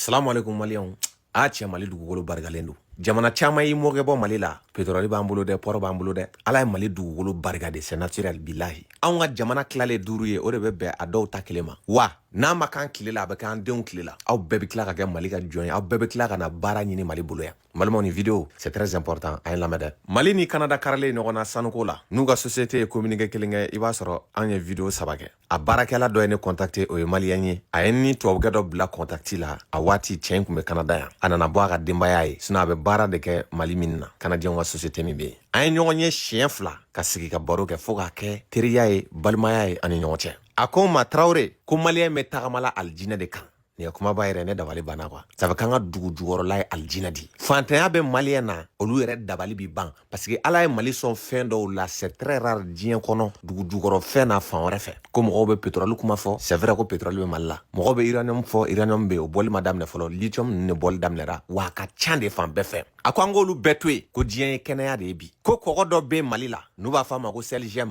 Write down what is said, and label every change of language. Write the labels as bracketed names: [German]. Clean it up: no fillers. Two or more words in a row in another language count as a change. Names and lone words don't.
[Arabic] السلام عليكم [Bambara] Maliens. Cɛ Mali dugukolo barikalen don. Jamana caman y'i mɔkɛ bɔ Mali la. Pétrole b'an bolo dɛ, port b'an bolo dɛ. Ala ye Mali dugukolo barika de, [French] c'est naturel [Bambara] bilahi. Anw ka jamana tilalen 5 ye, o de bɛ bɛn a dɔw ta kelen ma. Wa n'a ma kan tile la, a bɛ k'an denw tile la. Aw bɛɛ bɛ tila ka kɛ Mali ka jɔn ye. Aw bɛɛ bɛ tila ka na baara ɲini Mali bolo yan. Balimaw ni vidéo, c'est très important. A ye lamɛn dɛ. Mali ni Canada karalen ɲɔgɔn na sanuko la. N'u ka société ye communiqué kelen kɛ, i b'a sɔrɔ an ye vidéo 3 kɛ. A baarakɛla dɔ ye ne contacté, o ye malien ye. A ye ni tubabukɛ dɔ bila contacti la. A waati cɛ in kun bɛ Canada yan. A nana bɔ a ka denbaya ye. Sinon a bɛ baara de kɛ Mali min na. Canadien ka société min bɛ yen. An ye ɲɔgɔn ye siɲɛ 2 ka sigi ka baro kɛ fo k'a kɛ teriya ye, balimaya ye ani ɲɔgɔn cɛ. A ko n ma Traoré ko malien bɛ tagamala aljinɛ de kan. Nin ye kumaba yɛrɛ ne dabali banna quoi. [French] Ça veut [Bambara] k'an ka dugu jukɔrɔla ye aljinɛ di. Fantanya bɛ malien na, olu yɛrɛ dabali bi ban. [French] Parce que [Bambara] Ala ye Mali sɔn fɛn dɔw la, [French] c'est très rare [Bambara] diɲɛ kɔnɔ dugu jukɔrɔ fɛn na fan wɛrɛ fɛ. Ko mɔgɔw bɛ pétrole kuma fɔ, [French] c'est vrai [Bambara] ko pétrole bɛ Mali la. Mɔgɔw bɛ uranium fɔ, uranium bɛ o bɔli ma daminɛ fɔlɔ, lithium ninnu de bɔli daminɛra. Wa a ka can de fan bɛɛ fɛ. A ko an k'olu bɛɛ to yen, ko diɲɛ ye kɛnɛya de ye bi. Ko kɔgɔ dɔ bɛ Mali la, n'u b'a fɔ a ma ko selgem.